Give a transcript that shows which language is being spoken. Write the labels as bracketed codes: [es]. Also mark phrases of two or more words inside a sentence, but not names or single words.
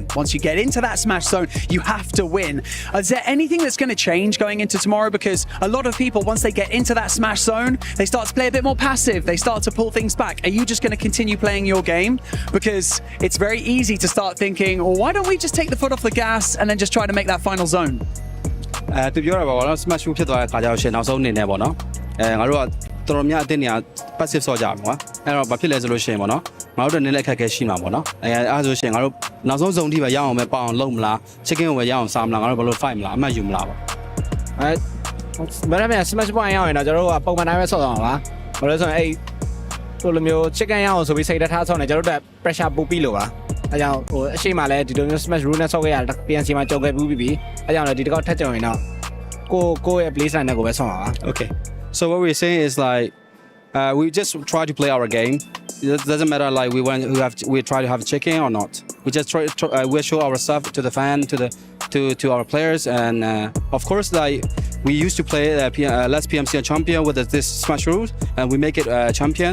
[en] Once you get into that Smash Zone, you have to win. Is there anything that's going to change going into tomorrow? Because a lot of people, once they get into that Smash Zone, they start to play a bit more passive. They start to pull things back. Are you just going to continue playing your game? Because it's very easy to start thinking, well, why don't we just take the foot off the gas and then just try to make that final zone? [my] သူပြောတာပါတော့ Smash ဖြစ်သွားတဲ့ခါကျတော့ရှင်နောက်ဆုံးအနေနဲ့ပေါ့နော်ငါတို့ကတော်တော်များအတင်းနေ passive ဆော့ကြမှာကွာအဲ့တော့ဘာဖြစ်လဲဆိုလို့ရှိရင်ပေါ့နော်ငါတို့နည်းနည်းအခက်အခဲရှိမှာပေါ့နော်အဲ့ဆိုရှင်ငါတို့နောက်ဆုံး zone ထိပဲရအောင်ပဲပေါအောင်လုံးမလား chicken ကိုပဲရအောင်စားမလားငါတို့ဘယ်လို fight မလားအမှတ်ယူမလားပေါ့ ဘယ်နဲ့ Smash point ရအောင်တော့ကျွန်တော်တို့ကပုံမှန်တိုင်းပဲဆော့အောင်ပါဘာလို့လဲဆိုရင်အဲ့လိုမျိုး chicken ရအောင်ဆိုပြီးစိတ်ထားဆော့နေကျွန်တော်တို့ pressure ပို့ပြီးလို့ပါအဲ့ကြောင့်ဟိုအရှိမလဲဒီလိုမျိုး Smash rule နဲ့ဆော့ခဲ့ရတာ PNC မှာကြုံခဲ့ပြီးပြီအဲ့ကြောင့်လည်းဒီတစ်ခေါက်ထပ်ကြုံရင်တော့ကိုရဲ့ [en] play style [my] နဲ့ကိုပဲဆော့ပါ [en] Okay so what we're saying is like we just try to play our game. It doesn't matter like we try to have chicken or not. We just we show our stuff to the fan, to our players, and of course like we used to play last PMC champion with this Smash rules, and we make it champion.